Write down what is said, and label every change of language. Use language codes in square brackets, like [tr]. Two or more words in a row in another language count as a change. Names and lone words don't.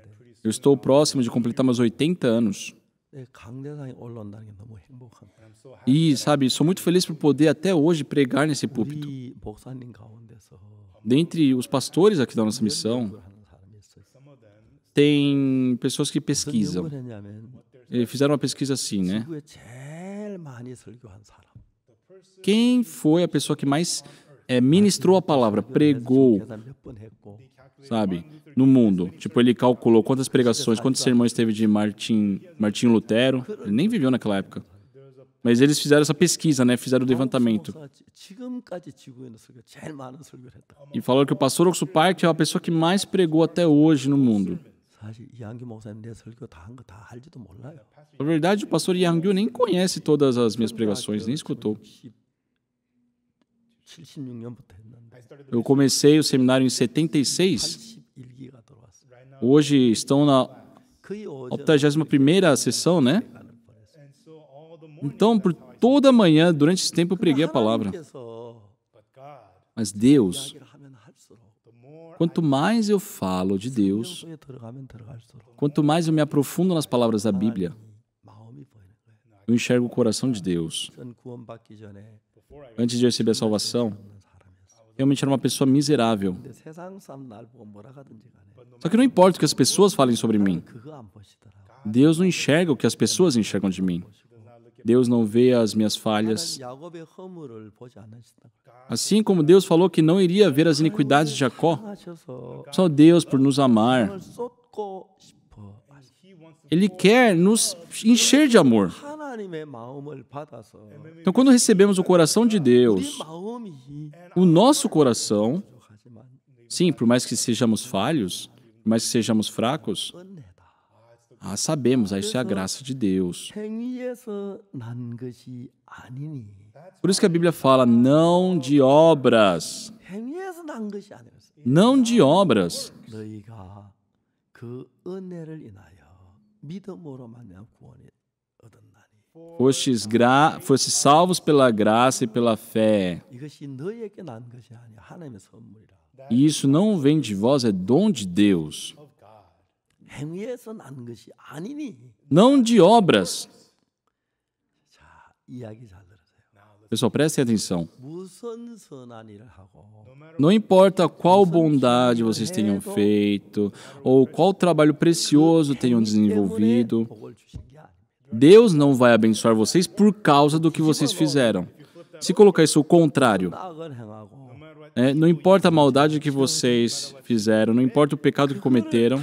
[pt] Eu estou próximo de completar meus 80 anos. [ko] 내 강대상에 올라온다는 게 너무 행복합니다. [pt] E, sabe, sou muito feliz por poder até hoje pregar nesse púlpito. [ko] 우리 목사님 가운데서 [pt] Dentre os pastores aqui da nossa missão, [ko] 하는 사람이 있어요. [pt] tem pessoas que [ko] 무슨 [pt] pesquisam. [ko] 연구를 했냐면 [pt] Fizeram uma pesquisa assim, né? [ko] 지구에 제일 많이 설교한 사람. [pt] Quem foi a pessoa que mais ministrou a palavra, pregou, [ko] 계산 몇 번 했고 [pt] sabe, no mundo? Tipo, ele calculou quantas pregações, quantos sermões teve de Martinho Lutero. Ele nem viveu naquela época. Mas eles fizeram essa pesquisa, né? Fizeram o levantamento. [ko] 지금까지 지구에는 설교 제일 많은 설교를 했다. [pt] E falaram que o pastor Oxo Park é a pessoa que mais pregou até hoje no mundo. [ko] 사실 이한규 목사님 내 설교 다 한 거 다 알지도 몰라요. [pt] Na verdade, o pastor Yang nem conhece todas as minhas pregações, nem escutou. [ko] 76년부터 했는데 [pt] Eu comecei o seminário em 76. [ko] 81기가 들어왔어요. [pt] Hoje estão na [ko] 거의 오전 [pt] 81ª sessão, né? Então, por toda a manhã, durante esse tempo, eu preguei a palavra. [ko] 하나님께서 [pt] Mas Deus, [ko] 이야기를 하면 할수록 [pt] quanto mais eu falo de Deus, [ko] 성경에 들어가면 들어갈수록 [pt] quanto mais eu me aprofundo nas palavras da Bíblia, [ko] 마음이 보이는 거예요. [pt] eu enxergo o coração de Deus. [ko] 전 구원받기 전에 [pt] Antes de eu receber a salvação, [ko] 없는 사람이었어요. [pt] realmente era uma pessoa miserável. [ko] 근데 세상 사람 날 보고 뭐라 하든지 간에 [pt] Só que não importa o que as pessoas falem sobre mim. [ko] 그거 안 보시더라고. [pt] Deus não enxerga o que as pessoas enxergam de mim. Deus não vê as minhas falhas. [ko] 야곱의 허물을 보지 않으시다. [pt] Assim como Deus falou que não iria ver as iniquidades de Jacó, [ko] 하셔서 [pt] só Deus, por nos amar, [ko] 을 쏟고 싶어. [pt] Ele quer nos encher de amor. [ko] 하나님의 마음을 받아서 [pt] Então, quando recebemos o coração de [ko] 우리 [pt] Deus, [ko] 마음이 [pt] o nosso coração, [ko] 부족하지만 [pt] sim, por mais que sejamos falhos, por mais que sejamos fracos, [ko] 은혜다. [pt] sabemos, isso é a graça de Deus. [ko] 행위에서 난 것이 아니니. [pt] Por isso que a Bíblia fala, não de obras. [ko] 행위에서 난 것이 아니었어. [pt] Não de obras. [ko] 너희가 그 은혜를 인하여 믿음으로 말미암아 구원을 얻었나니. [pt] Fostes salvos pela graça e pela fé. [ko] 이것이 너희에게 난 것이 아니야. 하나님의 선물이라. [pt] E isso não vem de vós, é dom de Deus. [ko] 행위에서 난 것이 아니니. [pt] Não de obras. [ko] 자, 이야기 잘 들으세요. [pt] Pessoal, prestem atenção. [ko] 무슨 선한 일을 하고 [pt] Não importa qual bondade vocês tenham feito, ou qual trabalho precioso tenham desenvolvido, [ko] 복을 주신 게 아닙니다. [pt] Deus não vai abençoar vocês por causa do que vocês fizeram. Se colocar isso ao contrário, [ko] 악을 행하고 [pt] não importa a maldade que vocês fizeram, não importa o pecado que cometeram,